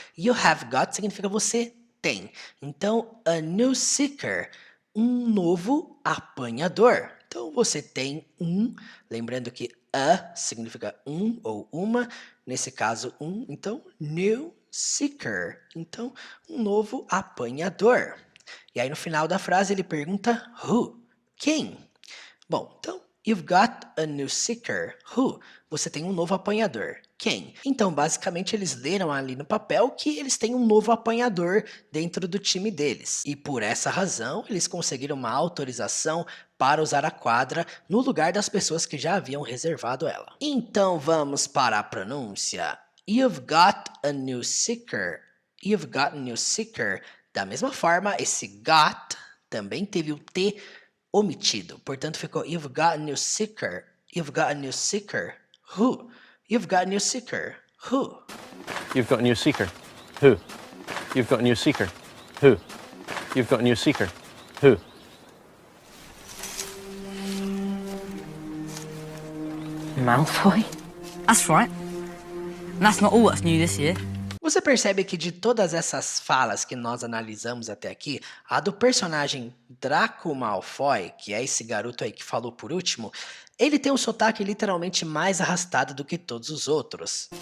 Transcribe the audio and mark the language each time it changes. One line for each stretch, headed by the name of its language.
English: You have got
Portuguese: significa você tem. Então,
English: a new seeker,
Portuguese: um novo apanhador. Então, você tem um, lembrando que a significa um ou uma, nesse caso um, então, new seeker. Então, um novo apanhador. E aí, no final da frase, ele pergunta who? Quem? Bom, então,
English: you've got a new seeker. Who?
Portuguese: Você tem um novo apanhador. Quem? Então, basicamente, eles leram ali no papel que eles têm um novo apanhador dentro do time deles. E por essa razão, eles conseguiram uma autorização para usar a quadra no lugar das pessoas que já haviam reservado ela. Então, vamos para a pronúncia.
English: You've got a new seeker. You've got a new seeker.
Portuguese: Da mesma forma, esse got também teve o T omitido. Portanto, ficou
English: you've got a new seeker. You've got a new seeker. Who? You've got a new seeker. Who? You've got a new seeker. Who? You've got a new seeker. Who? You've got a new seeker. Who? Malfoy? That's right. And that's not all that's new this year.
Portuguese: Você percebe que de todas essas falas que nós analisamos até aqui, a do personagem Draco Malfoy, que é esse garoto aí que falou por último, ele tem um sotaque literalmente mais arrastado do que todos os outros.